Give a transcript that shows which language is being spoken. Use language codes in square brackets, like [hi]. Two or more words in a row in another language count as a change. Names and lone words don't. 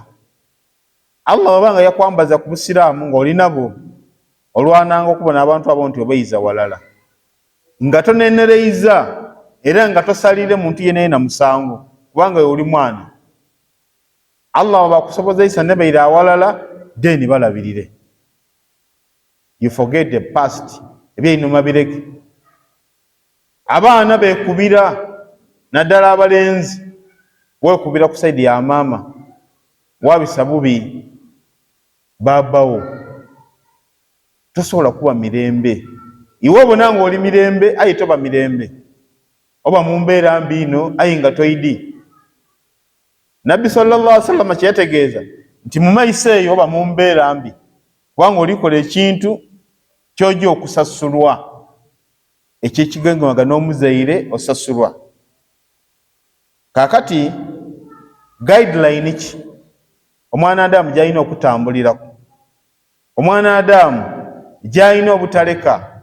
[xog] Allah wabanga yakwambaza ku busiraamu ng'oli nabo, olwananga okubona abantu abo nti obayiza walala, nga tonenereiza era nga tosalire muntu yenna na musango, kubanga oli mwana. Allah wabakusobozesa nebeira awalala, then balabirire. [en] You forget the past, [xog] ebyeinuma bireke. Abaana bekubira naddala abalenzi, wekubira ku saidi ya maama, wabisa bubi babawo, tosobola kuba mirembe. Iwe bonanga oli mirembe, aye toba mirembe, oba mu mbeera mbi ino aye nga toidi. Nabbi [ar] صلى الله عليه وسلم [xog] kyetegeeza nti mu maiso eyo oba mu mbeera mbi, kubanga olikola ekintu kyojja okusasulwa, ekyekigangaga n'omuzaire osasulwa. Kakati guideline ki omwana Adamu gyalina okutambulirako, omwana Adamu gyalina obutaleka?